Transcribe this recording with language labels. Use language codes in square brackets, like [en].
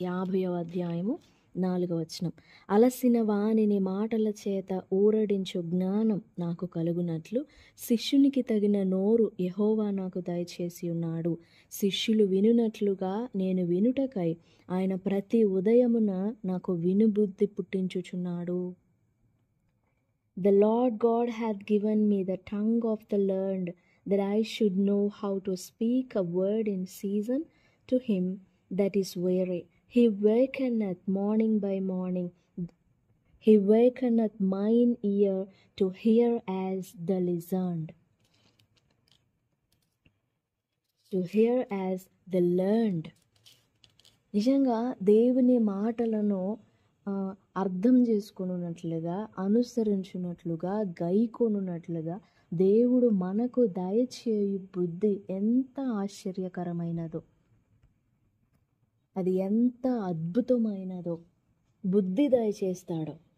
[te] 50వ అధ్యాయము 4వ వచనం, అలసిన వానిని మాటల చేత ఊరడించు జ్ఞానం నాకు కలుగునట్లు శిష్యునికి తగిన నోరు యెహోవా నాకు దయచేసి ఉన్నాడు. శిష్యులు వినునట్లుగా నేను వినుటకై ఆయన ప్రతి ఉదయమున నాకు వినుబుద్ధి పుట్టించుచున్నాడు. [en] The Lord God hath given me the tongue of the learned, that I should know how to speak a word in season to him that is weary. He wakeneth morning by morning. He wakeneth mine ear to hear as the learned. To hear as the learned. [te] నిజంగా దేవుని మాటలను అర్థం చేసుకొనున్నట్లుగా, అనుసరించున్నట్లుగా, గైకొనున్నట్లుగా దేవుడు మనకు దయచేయు బుద్ధి ఎంత ఆశ్చర్యకరమైనదో, అది ఎంత అద్భుతమైనదో బుద్ధి దయచేస్తాడో.